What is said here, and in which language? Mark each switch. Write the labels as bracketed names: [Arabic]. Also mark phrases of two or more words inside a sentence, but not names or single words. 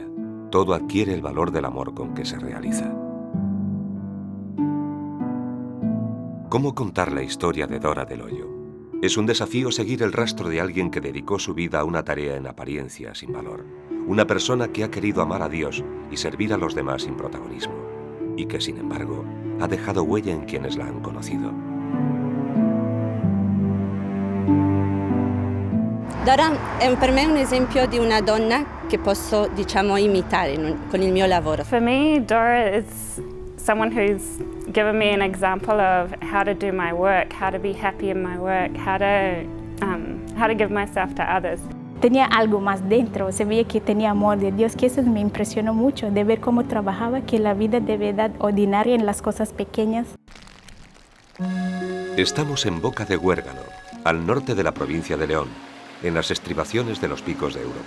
[Spanish] Todo adquiere el valor del amor con que se realiza. ¿Cómo contar la historia de Dora del Hoyo? Es un desafío seguir el rastro de alguien que dedicó su vida a una tarea en apariencia sin valor. Una persona que ha querido amar a Dios y servir a los demás sin protagonismo. Y que, sin embargo, ha dejado huella en quienes la han conocido. [Italian] Dora è per me un esempio di una donna che posso, diciamo, imitare con il mio lavoro. [English] For me, Dora is someone who's given me an example of how to do my work, how to be happy in my work, how to give myself to others. [Spanish] Tenía algo más dentro, se veía que tenía amor de Dios, que eso me impresionó mucho, de ver cómo trabajaba, que la vida de verdad ordinaria en las cosas pequeñas. Estamos en Boca de Huérgano, al norte de la provincia de León, en las estribaciones de los picos de Europa.